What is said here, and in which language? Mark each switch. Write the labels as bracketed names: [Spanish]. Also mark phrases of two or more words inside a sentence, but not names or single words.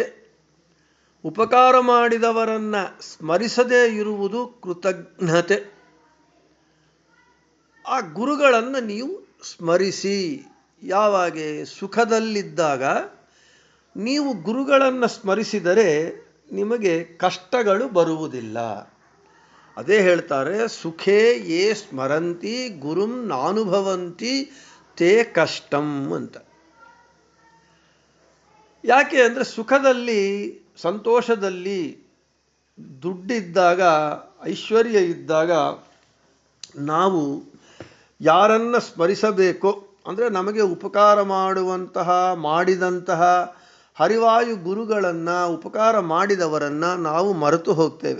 [Kannada] ಉಪಕಾರ ಮಾಡಿದವರನ್ನು ಸ್ಮರಿಸದೇ ಇರುವುದು ಕೃತಜ್ಞತೆ. ಆ ಗುರುಗಳನ್ನು ನೀವು ಸ್ಮರಿಸಿ. ಯಾವಾಗ? ಸುಖದಲ್ಲಿದ್ದಾಗ ನೀವು ಗುರುಗಳನ್ನು ಸ್ಮರಿಸಿದರೆ ನಿಮಗೆ ಕಷ್ಟಗಳು ಬರುವುದಿಲ್ಲ. ಅದೇ ಹೇಳ್ತಾರೆ, [Sanskrit] ಸುಖೇ ಯೇ ಸ್ಮರಂತಿ ಗುರುಂ ನಾನುಭವಂತಿ ತೇ ಕಷ್ಟಂ ಅಂತ. [Kannada] ಯಾಕೆ ಅಂದರೆ ಸುಖದಲ್ಲಿ, ಸಂತೋಷದಲ್ಲಿ, ದುಡ್ಡಿದ್ದಾಗ, ಐಶ್ವರ್ಯ ಇದ್ದಾಗ ನಾವು ಯಾರನ್ನ ಸ್ಮರಿಸಬೇಕು ಅಂದರೆ, ನಮಗೆ ಉಪಕಾರ ಮಾಡಿದಂತಹ ಹರಿವಾಯು ಗುರುಗಳನ್ನು, ಉಪಕಾರ ಮಾಡಿದವರನ್ನು ನಾವು ಮರೆತು ಹೋಗ್ತೇವೆ.